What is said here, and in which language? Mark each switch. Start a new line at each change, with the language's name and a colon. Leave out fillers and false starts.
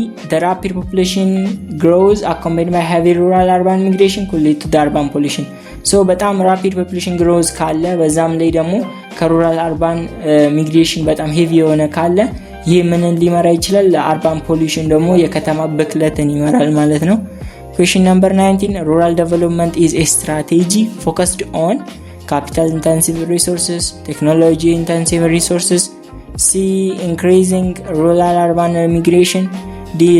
English: the rapid population growth accompanied by heavy rural-urban migration could lead to the urban pollution.
Amharic: so በጣም
English: rapid population growth
Amharic: ካለ በዛም ላይ ደግሞ ከሩራል አርባን ሚግሬሽን በጣም ሄቪ የሆነ ካለ ይህ ምንን ሊመራ ይችላል? ለአርባን ፖሊዩሽን ደግሞ የከተማ ብክለትን ይመራል ማለት ነው።
English: question number 19 rural development is a strategy focused on capital intensive resources, technology intensive resources. C. increasing rural urban migration. D.